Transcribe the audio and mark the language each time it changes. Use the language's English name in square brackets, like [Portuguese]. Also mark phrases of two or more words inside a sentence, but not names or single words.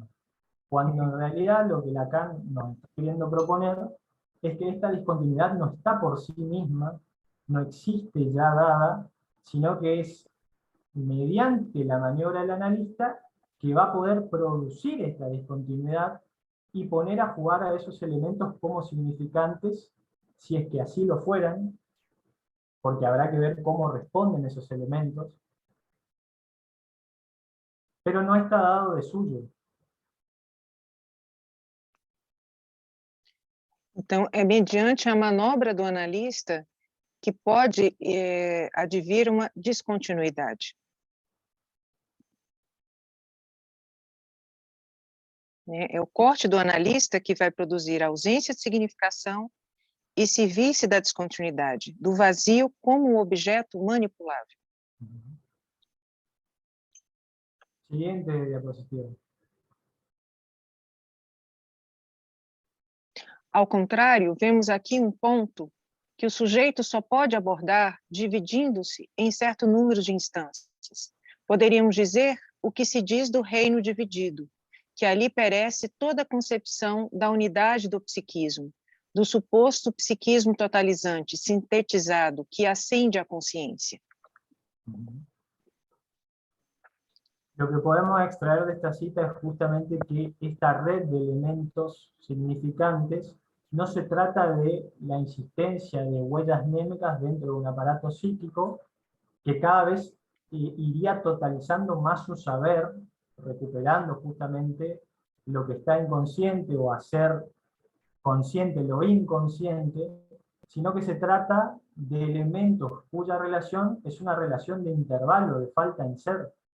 [Spanish] Cuando en realidad lo que Lacan nos está queriendo proponer es que esta discontinuidad no está por sí misma, no existe ya dada, sino que es mediante la maniobra del analista que va a poder producir esta discontinuidad y poner a jugar a esos elementos como significantes, si es que así lo fueran, porque habrá que ver cómo responden esos elementos, pero no está dado de suyo. [Portuguese] Então, é mediante a manobra do analista que pode advir uma descontinuidade. É o corte do analista que vai produzir ausência de significação e servir-se da descontinuidade, do vazio como um objeto manipulável. [Spanish] Siguiente diapositiva. [Portuguese] Ao contrário, vemos aqui um ponto que o sujeito só pode abordar dividindo-se em certo número de instâncias. Poderíamos dizer o que se diz do reino dividido, que ali perece toda a concepção da unidade do psiquismo, do suposto psiquismo totalizante, sintetizado, que acende a consciência. [Spanish] Lo que podemos extraer de esta cita es justamente que esta red de elementos significantes no se trata de la insistencia de huellas mnémicas dentro de un aparato psíquico que cada vez iría totalizando más su saber, recuperando justamente lo que está inconsciente o hacer consciente lo inconsciente, sino que se trata de elementos cuya relación es una relación de intervalo, de falta en ser.